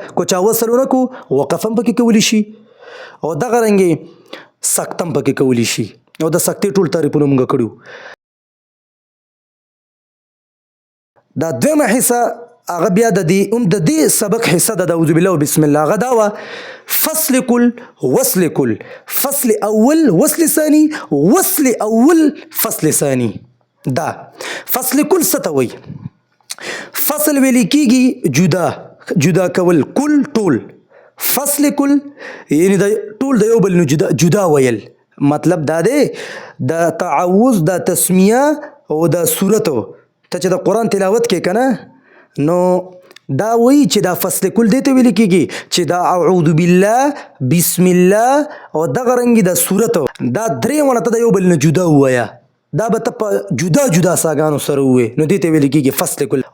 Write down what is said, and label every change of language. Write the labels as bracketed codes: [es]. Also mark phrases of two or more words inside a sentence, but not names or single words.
[ps] که چا وصل ونه کو، وقف هم پکې کولی شي، او دغه رنګې سکته هم پکې کولی شي. او د سکتې ټول تعریفونه مونږ کړي. دا دویمه حصه هغه بیا د دې سبق حصه د [ar] اعوذ بالله و بسم الله، [ps] هغه دا وه [ar] فصل کل وصل کل، فصل اول وصل ثاني، وصل اول فصل ثاني. [ps] دا [ar] فصل کل [ps] څه ته وایي؟ فصل ویل کېږي جدا کول، کل ټول، [ar] فصل کل [ps] یعنی د ټول د یو بل نه جدا ویل. مطلب دا دی د تعوذ د تسمیه او د سورتو ته چې د قرآن تلاوت کې که نه، نو دا وایي چې دا [ar] فصل کل [ps] دی ته ویل کېږي چې دا [ar] اعوذ بالله، بسم الله [ps] او دغه رنګې د سورتو دا درې ونه ته د یو بل نه جدا ووایه، دا به ته په جدا جدا ساګانو سره ووایې، نو دې ته ویل کېږي [ar] فصل کل.